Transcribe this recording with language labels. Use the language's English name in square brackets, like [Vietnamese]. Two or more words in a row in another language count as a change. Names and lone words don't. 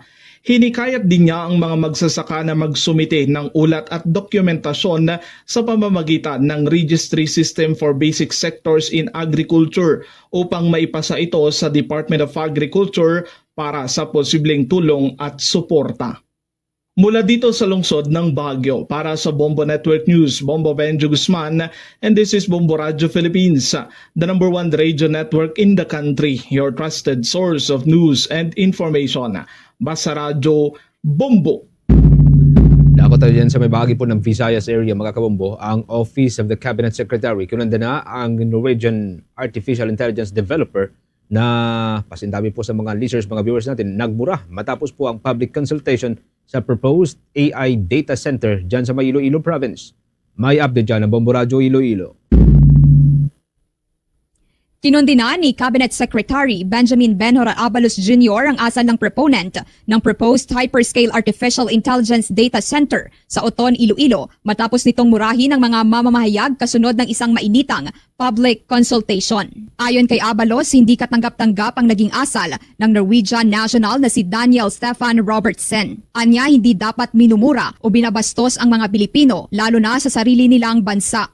[Filipino] Hinikayat din niya ang mga magsasaka na magsumite ng ulat at dokumentasyon sa pamamagitan ng Registry System for Basic Sectors in Agriculture upang maipasa ito sa Department of Agriculture para sa posibleng tulong at suporta. Mula dito sa lungsod ng Baguio, para sa Bombo Network News, Bombo Benjo Guzman, [English] and this is Bombo Radio Philippines, the #1 radio network in the country, your trusted source of news and information. [Filipino] Basta Radio Bombo. Dako tayo dyan sa may bahagi po ng Visayas area, mga kabombo. Ang Office of the Cabinet Secretary, kinunda na ang [English] Norwegian Artificial Intelligence Developer [Filipino] na pasintabi po sa mga listeners, mga viewers natin, nagmura matapos po ang [English] public consultation [Filipino] sa [English] proposed AI data center [Filipino] dyan sa may Iloilo Province. May update dyan ang Bombo Radio Iloilo. Kinundina ni [English] Cabinet Secretary [Filipino] Benjamin Benhora Abalos Jr. ang asal ng proponent ng [English] proposed hyperscale artificial intelligence data center [Filipino] sa Oton, Iloilo matapos nitong murahin ng mga mamamahayag kasunod ng isang mainitang [English] public consultation. [Filipino] Ayon kay Abalos, hindi katanggap-tanggap ang naging asal ng Norwegian national na si Daniel Stefan Robertsen. Anya, hindi dapat minumura o binabastos ang mga Pilipino, lalo na sa sarili nilang bansa.